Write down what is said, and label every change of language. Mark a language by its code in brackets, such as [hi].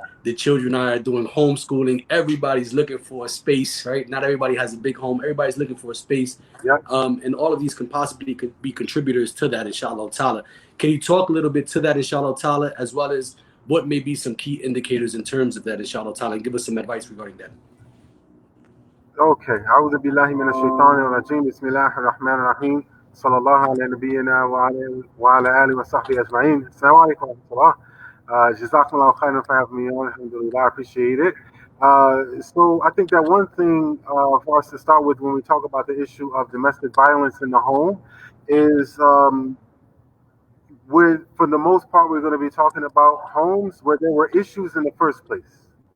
[en] The children are doing homeschooling. Everybody's looking for a space, right? Not everybody has a big home. Everybody's looking for a space. Yep. And all of these can possibly be contributors to that, inshallah ta'ala. Can you talk a little bit to that, inshallah ta'ala, as well as what may be some key indicators in terms of that, inshallah ta'ala, and give us some advice regarding that? Okay. [ar] أعوذ بالله من الشيطان الرجيم. بسم الله الرحمن الرحيم. صلى الله على نبينا وعلى آله وصحبه أجمعين. السلام عليكم ورحمة الله. جزاكم الله خيرا [en] for having me on. Alhamdulillah, I appreciate it. So I think that one thing for us to start with when we talk about the issue of domestic violence in the home is for the most part, we're going to be talking about homes where there were issues in the first place.